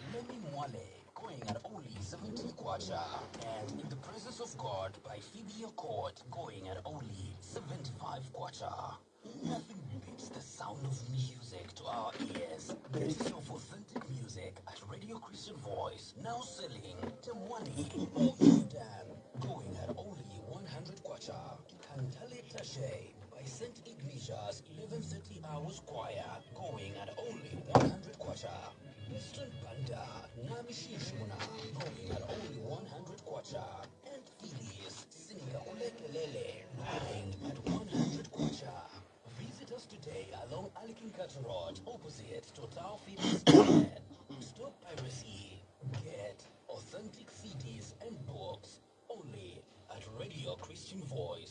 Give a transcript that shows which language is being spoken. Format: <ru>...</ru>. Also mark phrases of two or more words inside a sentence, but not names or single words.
<en>Going at only 70 kwacha, and in the presence of God by Phoebe Court going at only 75 kwacha. Nothing beats the sound of music to our ears. The mix of authentic music at Radio Christian Voice, now selling Temwani or Sudan, going at only 100 kwacha. Kantale Tashe by St. Ignatius 11:30 hours choir, going at only 100 kwacha. Mr. Banda, Namishishuna, going at only 100 kwacha. And Phyllis, singing Kulekelele, going at 100 kwacha. Visit us today along Alikinkata Road, opposite Total Fitness Square. Stop piracy. Get authentic CDs and books only at Radio Christian Voice.</en>